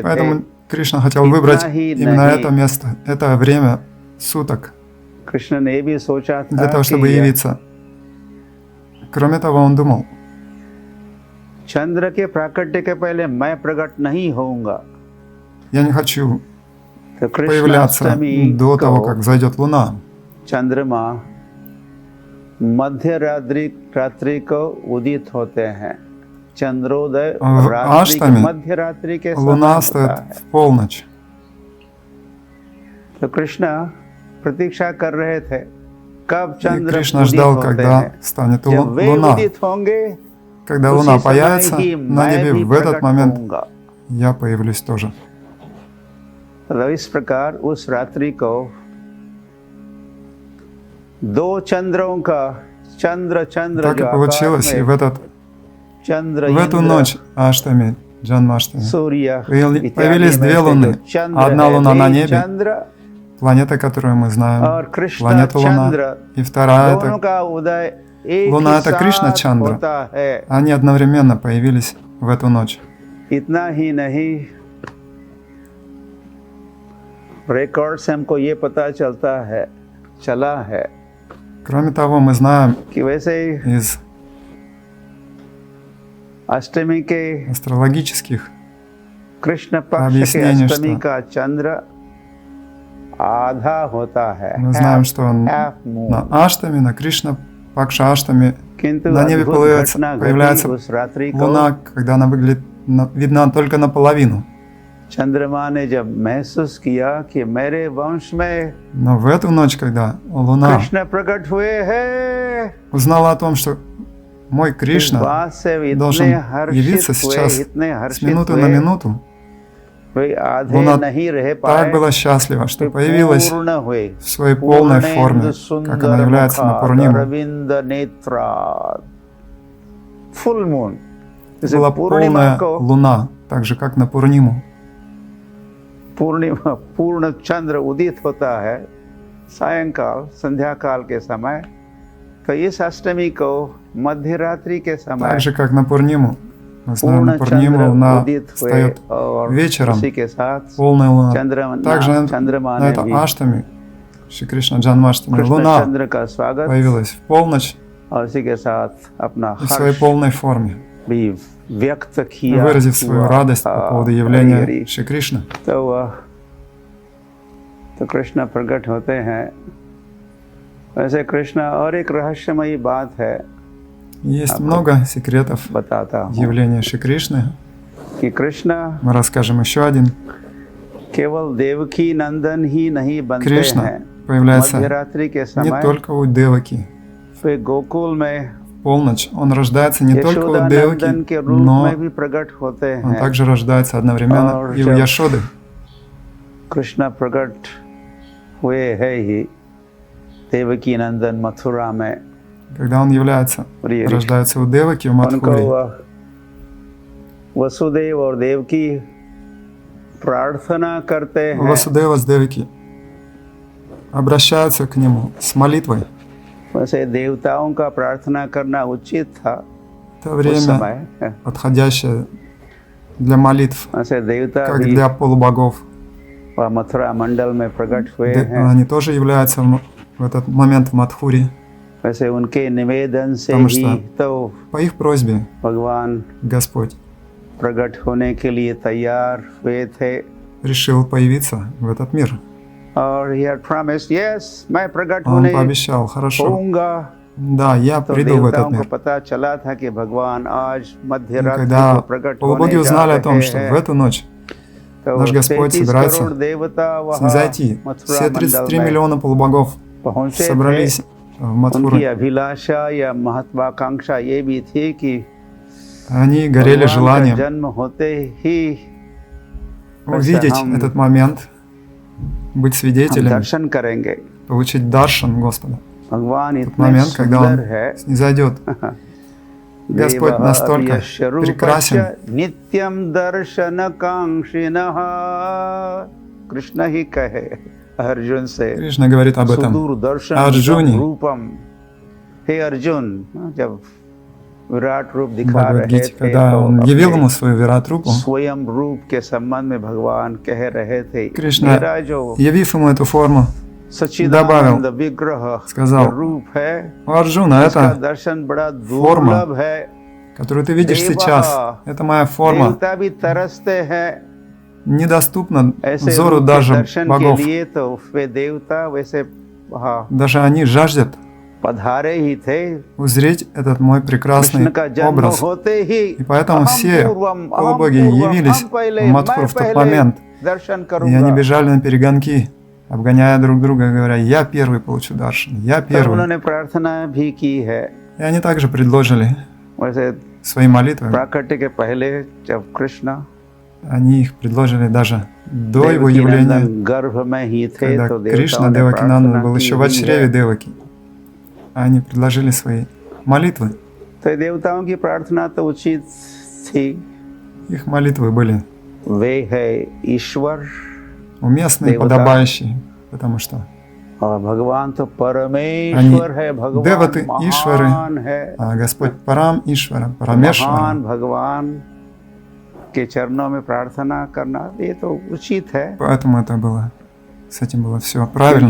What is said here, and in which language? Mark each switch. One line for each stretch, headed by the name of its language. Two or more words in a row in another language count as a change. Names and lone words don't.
Russian: Поэтому Кришна хотел Именно выбрать
Hindi: ही
Russian: именно
Hindi: नहीं।
Russian: это место, это время суток,
Hindi: कृष्ण ने भी सोचा था
Russian: для того, чтобы
Hindi: कि
Russian: явиться. Кроме того, он думал,
Hindi: चंद्र के प्राकट्य के पहले मैं प्रकट नहीं होऊंगा।
Russian: я не хочу
Hindi: तो
Russian: появляться
Hindi: कृष्णाष्टमी
Russian: до того,
Hindi: को
Russian: как зайдет Луна.
Hindi: चंद्रमा मध्य रात्रि को उदित होते हैं। चंद्रोदय
Russian: В
Hindi: रात्रि के
Russian: Аштами
Hindi: मध्य रात्रि के समय
Russian: Луна
Hindi: होता
Russian: стоит
Hindi: है।
Russian: в полночь.
Hindi: तो कृष्णा प्रतीक्षा कर रहे थे कब
Russian: И
Hindi: चंद्र
Russian: Кришна
Hindi: उदित
Russian: ждал,
Hindi: होते
Russian: когда
Hindi: हैं।
Russian: станет
Hindi: जब वे
Russian: Луна.
Hindi: उदित होंगे,
Russian: Когда
Hindi: उसी
Russian: Луна
Hindi: समय
Russian: появится
Hindi: ही
Russian: на
Hindi: मैं
Russian: небе,
Hindi: भी
Russian: в этот
Hindi: प्रकट
Russian: момент
Hindi: होऊंगा।
Russian: я появлюсь тоже.
Hindi: तो इस प्रकार उस रात्रि को दो चंद्रों का चंद्र
Russian: Так и
Hindi: जो
Russian: получилось, и
Hindi: आकाश
Russian: в
Hindi: में
Russian: в
Hindi: चंद्र
Russian: эту ночь Аштами, Джанмаштами,
Hindi: सूर्य
Russian: появились
Hindi: इत्यादि में
Russian: две
Hindi: से
Russian: луны.
Hindi: जो चंद्र
Russian: Одна
Hindi: है,
Russian: луна
Hindi: वे
Russian: на небе,
Hindi: चंद्र
Russian: планета, которую мы знаем,
Hindi: और कृष्ण
Russian: планета Луна,
Hindi: चंद्र
Russian: и вторая
Hindi: दोनों
Russian: это
Hindi: का उदय एक
Russian: Луна
Hindi: ही
Russian: это Кришна
Hindi: साथ
Russian: Чандра.
Hindi: होता है।
Russian: Они одновременно появились в эту ночь.
Hindi: इतना ही नहीं, रिकॉर्ड से हमको ये पता चला है
Russian: Кроме того, мы знаем
Hindi: कि वैसे
Russian: из
Hindi: अष्टमी के
Russian: астрологических
Hindi: कृष्ण पक्ष के
Russian: объяснений,
Hindi: अष्टमी
Russian: что
Hindi: का चंद्र आधा होता है,
Russian: мы знаем, что
English: half moon।
Russian: на Аштами, на Кришна Пакша Аштами
Hindi: किंतु
Russian: на небе
Hindi: अद्भुत घटना घटी
Russian: появляется
Hindi: उस रात्रि को।
Russian: Луна, когда она выглядит видна только наполовину.
Hindi: चंद्रमा ने जब महसूस किया कि मेरे वंश में
Russian: Но в эту ночь, когда Луна
Hindi: कृष्ण प्रकट हुए हैं,
Russian: узнала о том, что мой
Hindi: इस
Russian: Кришна
Hindi: बात से
Russian: должен
Hindi: इतने हर्षित
Russian: явиться
Hindi: हुए,
Russian: сейчас
Hindi: इतने
Russian: с
Hindi: हर्षित
Russian: минуты на
Hindi: हुए,
Russian: минуту,
Hindi: वे आधे
Russian: Луна
Hindi: नहीं रह
Russian: так
Hindi: पाए,
Russian: была счастлива, что
Hindi: वे
Russian: появилась
Hindi: पूर्ण हुए,
Russian: в своей полной форме, как она является на Пурниму.
Hindi: अरविंद नेत्रा,
English: full moon.
Hindi: जैसे
Russian: Была
Hindi: पूर्णिमा
Russian: полная
Hindi: को
Russian: Луна, так же как на Пурниму.
Hindi: पूर्णिमा पूर्ण चंद्र उदित होता है सायंकाल संध्या काल के समय, तो इस अष्टमी को मध्य रात्रि के समय
Russian: Так же как на Пурниму. Мы знаем,
Hindi: पूर्ण
Russian: на Пурниму
Hindi: चंद्र
Russian: Луна
Hindi: उदित हुए
Russian: встает
Hindi: और
Russian: вечером,
Hindi: उसी के साथ
Russian: полная Луна.
Hindi: चंद्रमा
Russian: Также на это
Hindi: भी
Russian: Аштами, Шри Кришна Джанмаштами,
Hindi: कृष्ण
Russian: Луна
Hindi: चंद्र का स्वागत
Russian: появилась в полночь
Hindi: और इसी के साथ अपना
Russian: и в своей
Hindi: हर्ष
Russian: полной форме,
Hindi: भी व्यक्त किया,
Russian: выразив свою
Hindi: हुआ
Russian: радость
Hindi: था।
Russian: по поводу
Hindi: हरि
Russian: явления
Hindi: हरि।
Russian: Шри Кришны.
Hindi: तो कृष्ण प्रकट होते हैं। वैसे कृष्ण और एक रहस्यमयी बात है,
Russian: Есть много секретов
Hindi: बताता हूँ
Russian: явления Шри Кришны.
Hindi: कि कृष्ण
Russian: Мы расскажем еще один.
Hindi: केवल देवकी नंदन ही नहीं बनते
Russian: Кришна
Hindi: हैं
Russian: появляется
Hindi: मध्यरात्रि के
Russian: не
Hindi: समय,
Russian: только у Деваки.
Hindi: वे गोकुल में
Russian: В полночь он рождается не только
Hindi: यशोदा
Russian: у
Hindi: नंदन के
Russian: Деваки,
Hindi: रूप
Russian: но
Hindi: में भी प्रकट होते
Russian: он
Hindi: हैं।
Russian: также рождается одновременно
Hindi: और
Russian: и у
Hindi: जब
Russian: Яшоды.
Hindi: कृष्ण प्रकट हुए है ही देवकी नंदन मथुरा में,
Russian: Когда он является,
Hindi: हरि हरि।
Russian: рождается у Деваки в
Hindi: उनको
Russian: Мадхуре.
Hindi: वसुदेव और देवकी प्रार्थना करते हैं,
Russian: Васудева с Деваки обращаются к нему с молитвой.
Hindi: वैसे देवताओं का प्रार्थना करना उचित था
Russian: Это
Hindi: उस
Russian: время,
Hindi: समय,
Russian: подходящее для молитв,
Hindi: वैसे देवता
Russian: как
Hindi: भी
Russian: для полубогов.
Hindi: मथुरा मंडल में प्रकट हुए हैं।
Russian: Они тоже являются в этот момент в Мадхуре.
Hindi: वैसे उनके निवेदन से
Russian: Потому
Hindi: ही
Russian: что
Hindi: तो
Russian: По их просьбе
Hindi: भगवान
Russian: Господь
Hindi: प्रकट होने के लिए तैयार हुए थे
Russian: решил появиться в этот мир.
English: और he had promised, yes,
Hindi: मैं प्रकट
Russian: Он
Hindi: होने
Russian: пообещал, хорошо,
Hindi: होऊंगा।
Russian: да, я
Hindi: तो
Russian: приду в этот
Hindi: देवताओं को
Russian: мир.
Hindi: पता चला था कि भगवान आज मध्य
Russian: И
Hindi: रात्रि
Russian: когда
Hindi: को प्रकट
Russian: полубоги
Hindi: होने जा
Russian: узнали о том, что
Hindi: रहे
Russian: в
Hindi: हैं,
Russian: эту ночь
Hindi: तो
Russian: Наш Господь
Hindi: 33
Russian: собирается
Hindi: करोड़ देवता वहाँ
Russian: снизойти.
Hindi: मथुरा
Russian: Все
Hindi: मंडल
Russian: 33
Hindi: में
Russian: миллиона полубогов
Hindi: पहुंचे थे।
Russian: собрались в
Hindi: उनकी
Russian: Матхуре.
Hindi: अभिलाषा या महत्वाकांक्षा ये भी थी कि
Russian: Они горели
Hindi: भगवान का
Russian: желанием
Hindi: जन्म होते ही
Russian: увидеть
Hindi: हम-
Russian: этот момент, быть
Hindi: हम
Russian: свидетелями,
Hindi: दर्शन करेंगे।
Russian: получить даршан Господа.
Hindi: भगवान
Russian: Тот
Hindi: इतने
Russian: момент, когда
Hindi: सुंदर
Russian: Он
Hindi: है,
Russian: снизойдет. Господь
Sanskrit: देवः
Russian: настолько
Sanskrit: यशरूपश्च
Russian: прекрасен.
Sanskrit: नित्यं दर्शन कांक्षिणः।
Hindi: कृष्ण ही कहे अर्जुन से
Russian: Кришна говорит об этом.
Sanskrit: सुदूरदर्शन
Russian: Арджуне.
Hindi: रूपम। हे अर्जुन, जब विराट रूप
Russian: В
Hindi: दिखा रहे
Russian: Бхагавад-гите,
Hindi: थे
Russian: когда
Hindi: तो
Russian: Он явил
Hindi: अपने
Russian: ему свою Вират-рупу,
Hindi: स्वयं रूप के संबंध में भगवान कह रहे थे,
Russian: Кришна,
Hindi: मेरा जो
Russian: явив ему эту форму,
Hindi: सच्चिदानंद विग्रह
Russian: сказал,
Hindi: रूप है,
Russian: «О, Арджуна,
Hindi: इसका
Russian: это
Hindi: दर्शन बड़ा
Russian: форма,
Hindi: दुर्लभ है।
Russian: которую ты видишь Дева. сейчас, это моя форма,
Hindi: देवता भी तरसते हैं
Russian: недоступна
Hindi: ऐसे
Russian: взору
Hindi: रूप के
Russian: даже
Hindi: दर्शन के
Russian: богов.
Hindi: लिए, तो वे देवता वैसे वहाँ
Russian: Даже они жаждет
Hindi: पधारे ही थे।
Russian: узреть этот мой прекрасный
Hindi: कृष्ण का जन्म
Russian: образ.
Hindi: होते ही
Russian: И поэтому
Sanskrit: अहम
Russian: все
Sanskrit: पूर्वम, अहम
Russian: полубоги
Sanskrit: पूर्वम,
Russian: явились
Hindi: हम पहले,
Russian: в Матхуру
Hindi: मैं
Russian: в тот
Hindi: पहले
Russian: момент.
Hindi: दर्शन
Russian: И они
Hindi: करूंगा।
Russian: бежали на перегонки, обгоняя друг друга, говоря, я первый получу даршан, я
Hindi: तब
Russian: первый.
Hindi: उन्होंने प्रार्थना भी की है।
Russian: И они также предложили
Hindi: वैसे
Russian: свои молитвы.
Hindi: प्राकट्य के पहले जब कृष्ण
Russian: Они их предложили даже до его
Hindi: देवकी
Russian: явления,
Hindi: नंदन गर्भ में ही थे,
Russian: когда
Hindi: तो
Russian: Кришна
Hindi: देवताओं ने
Russian: Девакинандан
Hindi: प्रार्थना
Russian: был
Hindi: की
Russian: еще в
Hindi: ही
Russian: чреве
Hindi: है।
Russian: Деваки. Они предложили свои молитвы.
Hindi: तो देवताओं की प्रार्थना तो उचित थी।
Russian: Их молитвы были
Hindi: वे है ईश्वर
Russian: уместные, Девата. подобающие, потому что
Hindi: और भगवान तो परमेश्वर है, भगवान
Russian: деваты, ишвары,
Hindi: महान है।
Russian: Господь Парам Ишвара, Парамешвара.
Hindi: महान भगवान के चरणों में प्रार्थना करना ये तो उचित है।
Russian: Поэтому это было, с этим было все
Hindi: किंतु
Russian: правильно,